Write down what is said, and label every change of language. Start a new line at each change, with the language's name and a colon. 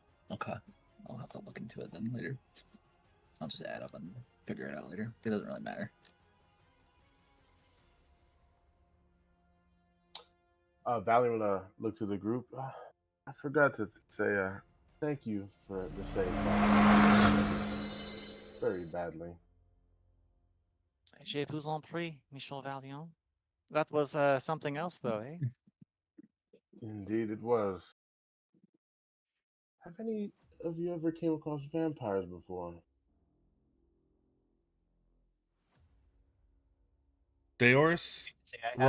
English: Okay, I'll have to look into it then later. I'll just add up and figure it out later. It doesn't really matter. Valiant looked through the group. I forgot to say thank you for the save. Very badly.
French: Je vous en prie, Michel Valiant.
English: That was something else, though, eh? Indeed, it was. Have any of you ever came across vampires before? Deoris, Say I have.